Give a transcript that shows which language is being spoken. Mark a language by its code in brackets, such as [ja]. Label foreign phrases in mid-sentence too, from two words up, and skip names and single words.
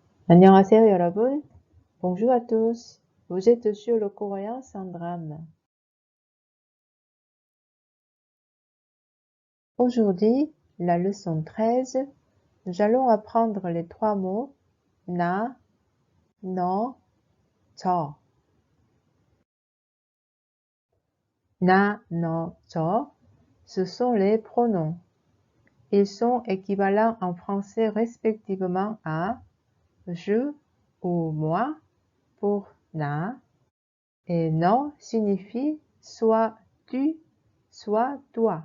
[ko] 안녕하세요, 여러분. [fr] Bonjour à tous. Vous êtes sur le coréen sans drame. Aujourd'hui, la leçon 13, nous allons apprendre les trois mots [ko] 나, 너, 저. 나, 너, 저, [fr] ce sont les pronoms. Ils sont équivalents en français respectivement à je ou moi pour na et no signifie soit tu, soit toi.